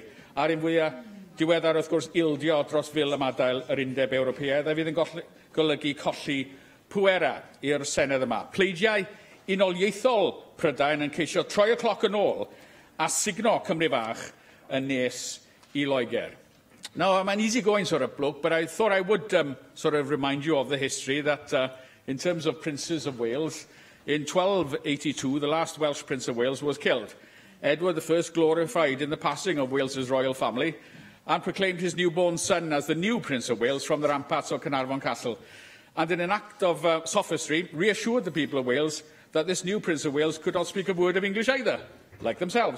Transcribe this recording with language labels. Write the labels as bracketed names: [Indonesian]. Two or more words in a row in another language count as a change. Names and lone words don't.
[Welsh] A'r un fwyaf diweddar wrth gwrs ildio dros fil ymadael yr Undeb Ewropeaidd a fydd yn golygu colli pwera i'r Senedd yma. Pleidiau unoliaethol Prydain yn ceisio troi y cloc yn ôl a signo Cymru Fach yn nes i Loegr. [English] Now, I'm an easygoing sort of bloke, but I thought I would sort of remind you of the history that in terms of Princes of Wales, in 1282, the last Welsh Prince of Wales was killed. Edward I glorified in the passing of Wales's royal family and proclaimed his newborn son as the new Prince of Wales from the ramparts of Carnarvon Castle, and in an act of sophistry, reassured the people of Wales that this new Prince of Wales could not speak a word of English either, like themselves.